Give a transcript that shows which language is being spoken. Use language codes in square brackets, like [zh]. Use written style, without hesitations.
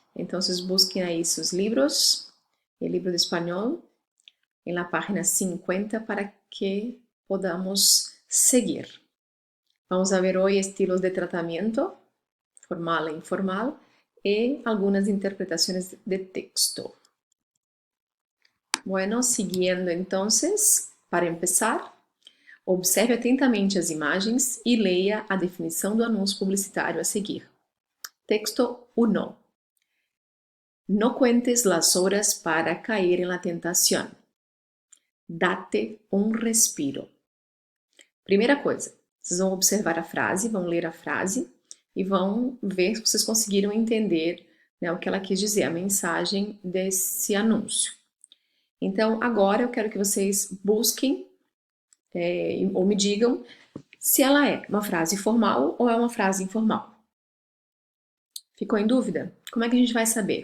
[es] Entonces busquen ahí sus libros, el libro de español, en la página 50 para que podamos seguir. Vamos a ver hoy estilos de tratamiento, formal e informal, y algunas interpretaciones de texto. Bueno, siguiendo entonces, para empezar, [pt] observe atentamente as imagens e leia a definição do anúncio publicitário a seguir. Texto 1. [es] No cuentes las horas para caer en la tentación. Date um respiro. [pt] Primeira coisa, vocês vão observar a frase, vão ler a frase e vão ver se vocês conseguiram entender, né, o que ela quis dizer, a mensagem desse anúncio. Então, agora eu quero que vocês busquem ou me digam se ela é uma frase formal ou é uma frase informal. Ficou em dúvida? Como é que a gente vai saber?